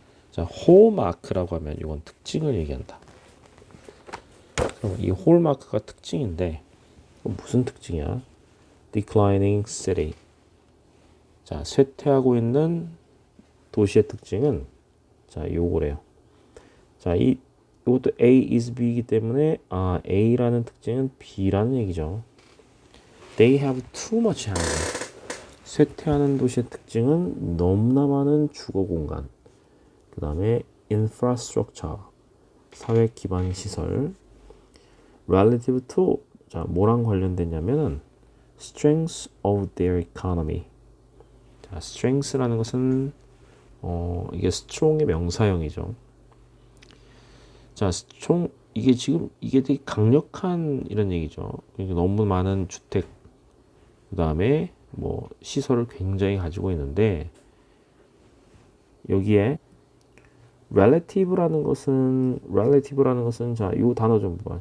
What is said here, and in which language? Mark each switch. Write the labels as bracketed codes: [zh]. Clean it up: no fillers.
[ko] 자, 홀마크라고 하면 이건 특징을 얘기한다. 그럼 이 홀마크가 특징인데 무슨 특징이야? [en] Declining city. [ko] 자, 쇠퇴하고 있는 도시의 특징은 자, 요거래요. 자, 이 이것도 A is B이기 때문에 A라는 특징은 B라는 얘기죠. [en] They have too much housing. [ko] 쇠퇴하는 도시의 특징은 너무나 많은 주거 공간. 그 다음에 infrastructure, 사회 기반 시설. [en] relative to, [ko] 자, 뭐랑 관련됐냐면은 [en] strength of their economy. [ko] 자, strength라는 것은 이게 strong의 명사형이죠. 자, strong, 이게 지금 이게 되게 강력한 이런 얘기죠. 그러니까 너무 많은 주택, 그 다음에 뭐 시설을 굉장히 가지고 있는데, 여기에 relative라는 것은 자, 이 단어 좀 봐.